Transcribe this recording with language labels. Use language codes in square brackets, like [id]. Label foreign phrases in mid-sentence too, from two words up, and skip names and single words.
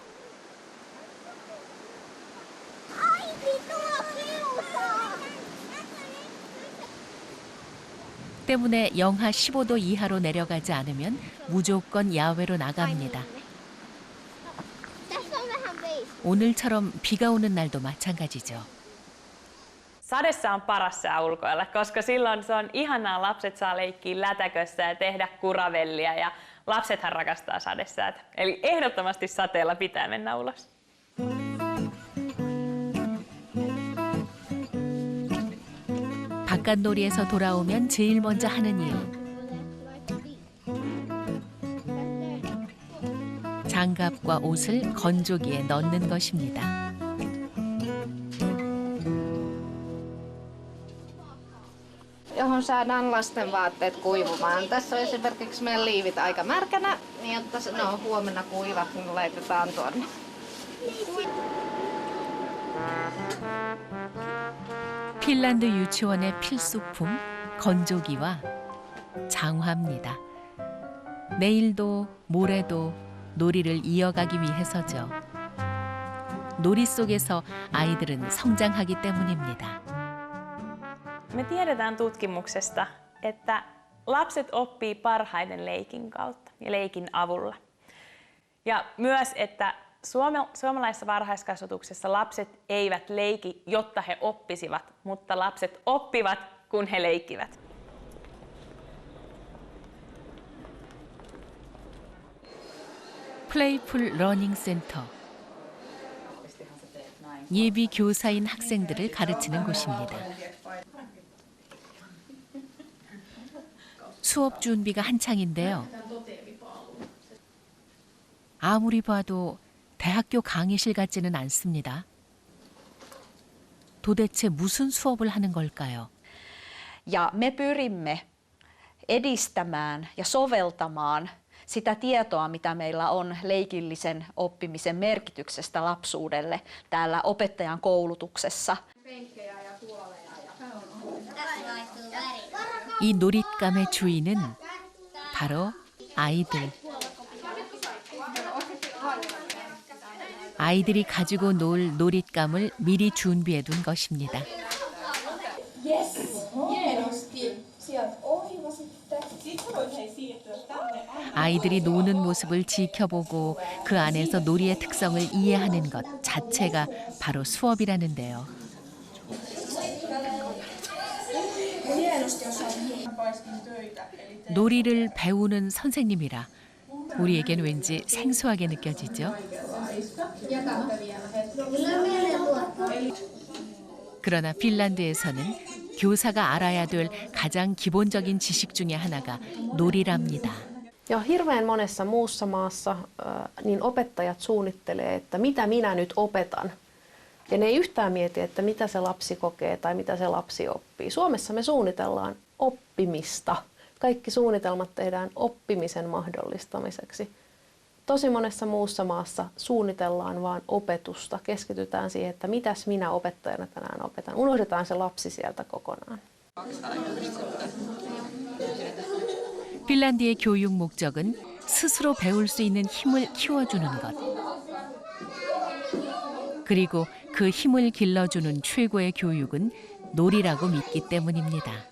[ko] 때문에 영하 15도 이하로 내려가지 않으면 무조건 야외로 나갑니다. 오늘처럼 비가 오는 날도 마찬가지죠. [fi] Sadessa on paras sää ulkoilla, koska silloin se on ihanaa. Lapset saa leikkiä lätäkössä ja tehdä kuravellia ja lapsethan rakastaa sadesäätä. Eli ehdottomasti sateella pitää mennä ulos. [ko] 바깥놀이에서 돌아오면 제일 먼저 하는 일. 장갑과 옷을 건조기에 넣는 것입니다. [fi] Johon saadaan lasten vaatteet kuivumaan. Tässä on esimerkiksi meidän liivit aika märkänä, niin jotta ne on huomenna kuivat, niin laitetaan tuonne. [ko] 핀란드 유치원의 필수품 건조기와 장화입니다. 내일도 모레도 놀이를 이어가기 위해서죠. 놀이 속에서 아이들은 성장하기 때문입니다. [fi] Me tiedetään tutkimuksesta, että lapset oppii parhaiten leikin kautta ja leikin avulla. Ja myös, että suomalaisessa varhaiskasvatuksessa lapset eivät leiki, jotta he oppisivat, mutta lapset oppivat, kun he leikkivät. [ko] 플레이풀 러닝 센터. 예비 교사인 학생들을 가르치는 곳입니다. 수업 준비가 한창인데요. 아무리 봐도 대학교 강의실 같지는 않습니다. 도대체 무슨 수업을 하는 걸까요? [fi] Ja me pyrimme edistämään ja soveltamaan sitä tietoa, mitä meillä on leikillisen oppimisen merkityksestä lapsuudelle täällä opettajan koulutuksessa. [ko] 이 놀잇감의 주인은 바로 아이들. 아이들이 가지고 놀 놀잇감을 미리 준비해둔 것입니다. 아이들이 노는 모습을 지켜보고 그 안에서 놀이의 특성을 이해하는 것 자체가 바로 수업이라는데요. [fi] Hienosti osaat paiskin töitä. [ko] 놀이를 배우는 선생님이라 우리에겐 왠지 생소하게 느껴지죠. 그러나 핀란드에서는 교사가 알아야 될 가장 기본적인 지식 중에 하나가 놀이랍니다. [fi] Ja hirveän monessa muussa maassa niin opettajat suunnittelee, että mitä minä nyt opetan. Ja ne ei yhtään mieti, että mitä se lapsi kokee tai mitä se lapsi oppii. Suomessa me suunnitellaan oppimista. Kaikki suunnitelmat tehdään oppimisen mahdollistamiseksi. Tosi monessa muussa maassa suunnitellaan vain opetusta. Keskitytään siihen, että mitäs minä opettajana tänään opetan. Unohdetaan se lapsi sieltä kokonaan. [ko] 핀란드의 교육 목적은 스스로 배울 수 있는 힘을 키워주는 것. 그리고 그 힘을 길러주는 최고의 교육은 놀이라고 믿기 때문입니다.